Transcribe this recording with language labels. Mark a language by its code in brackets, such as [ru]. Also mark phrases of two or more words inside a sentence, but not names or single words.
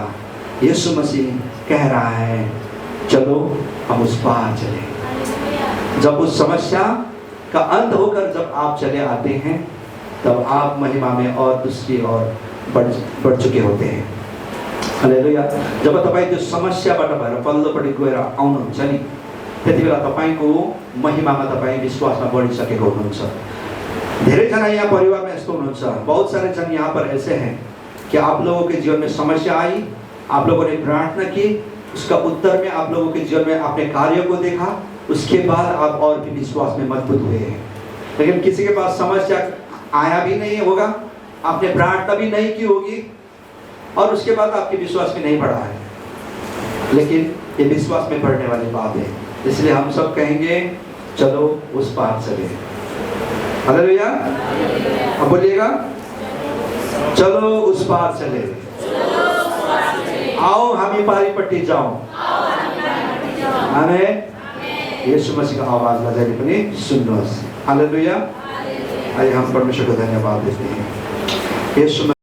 [hi] यीशु मसीह कह रहा है, चलो हम उस पार चले। जब उस समस्या का अंत होकर जब आप चले आते हैं तब आप महिमा में और दूसरी ओर बढ़ चुके होते हैं। हालेलुया। [ne] जब तपाईं त्यो समस्याबाट भएर पल्लोपट्टि गएर आउनुहुन्छ नि, त्यति बेला तपाईंको महिमामा तपाईं विश्वासमा बढिसकेको हुनुहुन्छ। धेरै जना यहाँ परिवार में यस्तो हुनुहुन्छ, [hi] बहुत सारे जन यहाँ पर ऐसे हैं कि आप लोगों के जीवन में समस्या आई, आप लोगों ने प्रार्थना की, उसका उत्तर में आप लोगों के जीवन में आपने कार्य को देखा, उसके बाद आप और भी विश्वास में मजबूत हुए हैं। लेकिन किसी के पास समस्या आया भी नहीं होगा, आपने प्रार्थना भी नहीं की होगी, और उसके बाद आपके विश्वास में नहीं बढ़ा है। लेकिन ये विश्वास में बढ़ने वाली बात है। इसलिए हम सब कहेंगे, चलो उस पार चले। हालेलुया। अब बोलिएगा, चलो उस पार चले, [ne] आओ हामी पारिपट्टि जाऊं। आमेन। यीशु मसीह [hi] का आवाज [ne] बजाइले पनि सुन्नुहोस्। हालेलुया। [hi] आइए हम परमेश्वर को धन्यवाद देते हैं। यीशु